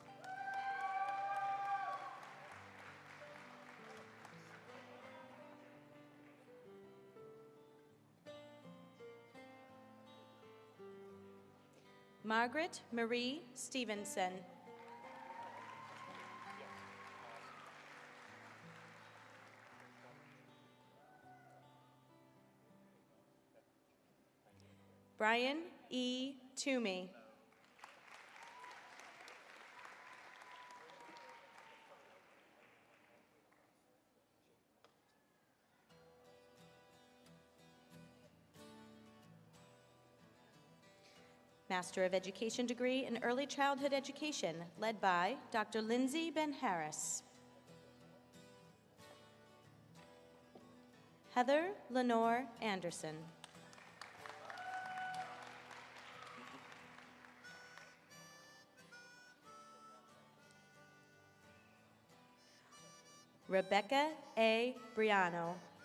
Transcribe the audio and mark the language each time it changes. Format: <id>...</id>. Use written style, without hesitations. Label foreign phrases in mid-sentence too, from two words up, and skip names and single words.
<en>Margaret Marie Stevenson. Brian E. Toomey. Master of Education degree in Early Childhood Education, led by Dr. Lindsay Ben-Harris. Heather Lenore Anderson. Rebecca A. Briano.</en>